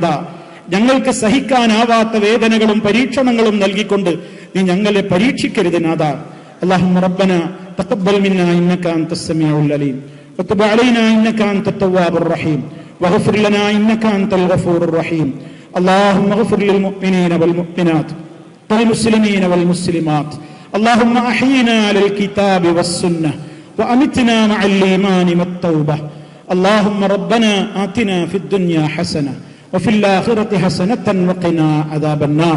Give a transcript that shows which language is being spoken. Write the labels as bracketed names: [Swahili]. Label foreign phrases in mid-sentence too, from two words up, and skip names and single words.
[Malayalam] ഞങ്ങൾക്ക് സഹിക്കാനാവാത്ത വേദനകളും പരീക്ഷണങ്ങളും നൽകിക്കൊണ്ട് നീ ഞങ്ങളെ പരീക്ഷിക്കരുത് നാഥ. [Arabic] اللهم ربنا تقبل منا إنك أنت السميع العليم وتب علينا إنك أنت التواب الرحيم واغفر لنا إنك أنت الغفور الرحيم. اللهم اغفر للمؤمنين والمؤمنات والمسلمين والمسلمات. اللهم احينا على الكتاب والسنة وامتنا مع الايمان والتوبة. اللهم ربنا آتنا في الدنيا حسنة وفي الآخرة حسنة وقنا عذاب النار.